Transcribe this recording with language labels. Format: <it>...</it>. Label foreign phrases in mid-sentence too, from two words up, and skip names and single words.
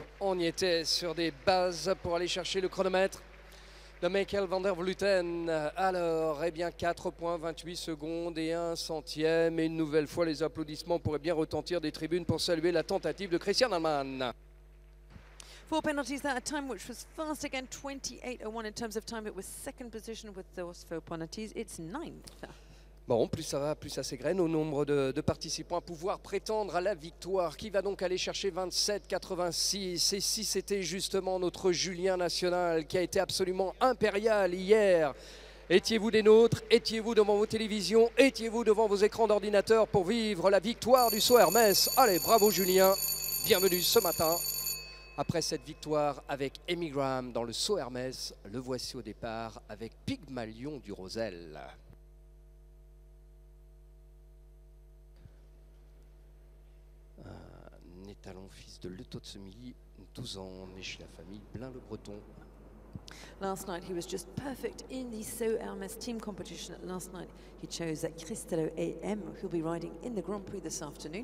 <fr>On y était sur des bases pour aller chercher le chronomètre de Michael van der Vleuten. Alors, eh bien 4 points, 28 secondes et 1 centième. Et une nouvelle fois, les applaudissements pourraient bien retentir des tribunes pour saluer la tentative de Christian Allmann.</fr> <en>4 penalties there, a time which was fast again, 28.01 in terms of time. It was 2nd position with those 4 penalties. It's 9th.</en> <fr>Bon, plus ça va, plus ça s'égrène au nombre de participants à pouvoir prétendre à la victoire. Qui va donc aller chercher 27,86? Et si c'était justement notre Julien National qui a été absolument impérial hier? Étiez-vous des nôtres? Étiez-vous devant vos télévisions? Étiez-vous devant vos écrans d'ordinateur pour vivre la victoire du saut Hermès? Allez, bravo Julien, bienvenue ce matin. Après cette victoire avec Amy Graham dans le saut Hermès, le voici au départ avec Pygmalion du Rosel. Talon, fils de Letot de Semilly, 12 ans, né chez la famille Blain-le-Breton.</fr> <en>Last night he was just perfect in the So Hermès team competition. Last night he chose Cristello AM, who'll be riding in the Grand Prix this afternoon.</en>